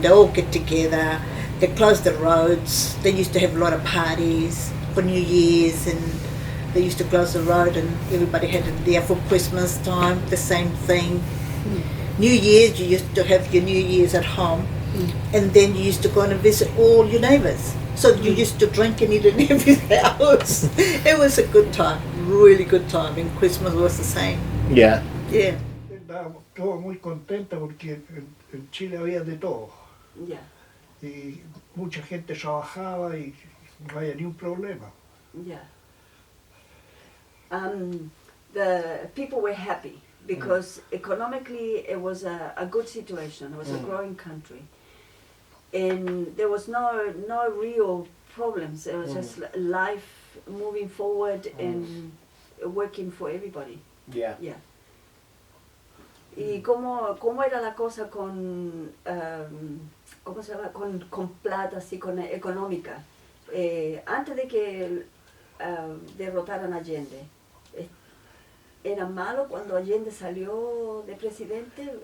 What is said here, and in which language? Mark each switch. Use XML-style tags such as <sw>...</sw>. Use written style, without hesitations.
<en>They all get together. They close the roads. They used to have a lot of parties for New Year's, and they used to close the road, and everybody had it there for Christmas time. The same thing. New Year's, you used to have your New Year's at home, and then you used to go and visit all your neighbours. So you used to drink and eat in every house. It was a good time, really good time, and Christmas was the same. Yeah. Yeah.</en> <es>Estábamos todos muy contentos porque en Chile había de todo.</es> <en>Yeah.</en> <es>Y mucha gente trabajaba y no había ni un problema.</es> <en>Yeah. The people were happy because economically it was a good situation. It was a growing country, and there was no real problems. It was just life moving forward and working for everybody. Yeah. Yeah.</en> <es>¿Y cómo era la cosa con, cómo se llama, con plata, así, con económica? Antes de que derrotaran a Allende, ¿era malo cuando Allende salió de presidente?</es>